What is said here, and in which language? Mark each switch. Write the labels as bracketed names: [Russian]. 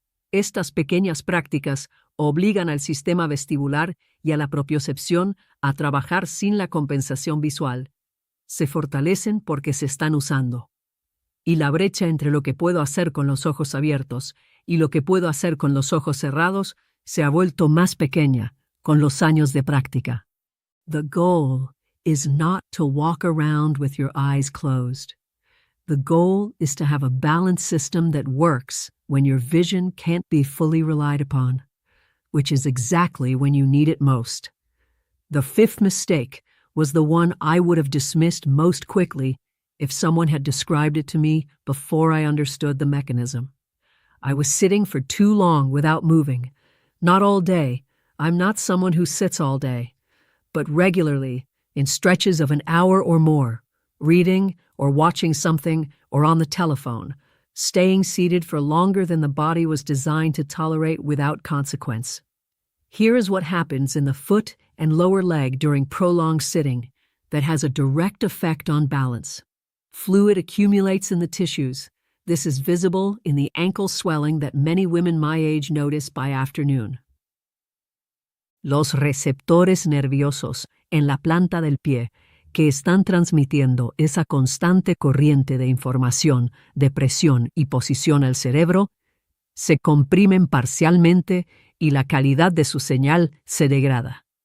[Spanish] Estas pequeñas prácticas obligan al sistema vestibular y a la propiocepción a trabajar sin la compensación visual. Se fortalecen porque se están usando. Y la brecha entre lo que puedo hacer con los ojos abiertos y lo que puedo hacer con los ojos cerrados se ha vuelto más pequeña con los años de práctica. [English] The goal is not to walk around with your eyes closed. The goal is to have a balanced system that works when your vision can't be fully relied upon, which is exactly when you need it most. The fifth mistake was the one I would have dismissed most quickly if someone had described it to me before I understood the mechanism. I was sitting for too long without moving. Not all day. I'm not someone who sits all day. But regularly, in stretches of an hour or more, reading or watching something or on the telephone, staying seated for longer than the body was designed to tolerate without consequence. Here is what happens in the foot and lower leg during prolonged sitting that has a direct effect on balance. Fluid accumulates in the tissues. This is visible in the ankle swelling that many women my age notice by afternoon. [Spanish] Los receptores nerviosos en la planta del pie que están transmitiendo esa constante corriente de información, de presión y posición al cerebro, se comprimen parcialmente y la calidad de su señal se degrada.